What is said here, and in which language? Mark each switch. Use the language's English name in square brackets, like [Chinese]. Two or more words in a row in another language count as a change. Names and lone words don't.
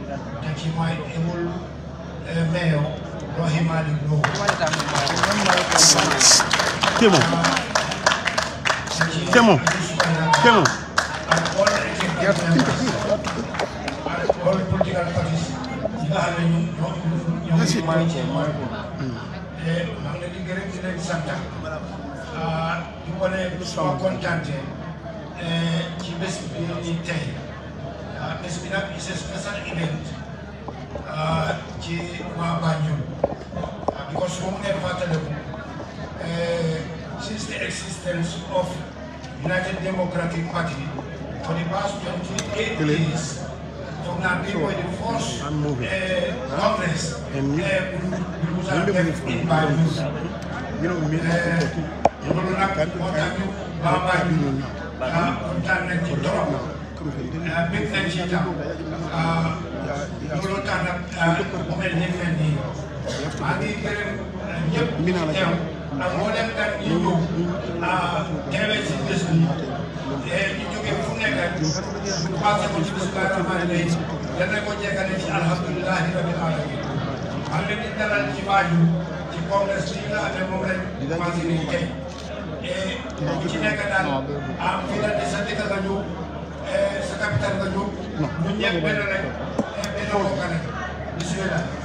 [English] Mayor, Rahim Malik Low. All political parties, [Wolof] ci bés bi ni tey bés bi nag [English] c'est special event [Wolof] ci waa Banjul [English] because [Wolof] moom ne fàttaliku [English] since the existence of United Democratic Party for the past 28 years [Wolof] foog naa bi mooy [English] the first Congress we was in Banjul [Wolof] loolu nag moo tax ñu waa Banjul kontaan nañ ci trop bég nañ ci tam loolu tax nag mu mel ni mel nii maa ngi gërëm ñëpp teew ak mboolem gan ñu ñëw teewee ci bés bi ñu jógee fu nekk passé ko ci [Arabic] بسم الله الرحمن الرحيم [Wolof] dana ko jeexale ci [Arabic] الحمد لله رب العالمين [Wolof] maa ngi leen di dalal ci Banjul ci congrès bi nga xam ne moom lañ commencé nii tey ci nekk daal fii la di sa dëkk nga ñëw sa capital nga ñëw ñun ñëpp benn rek benn bokk rek bismillah.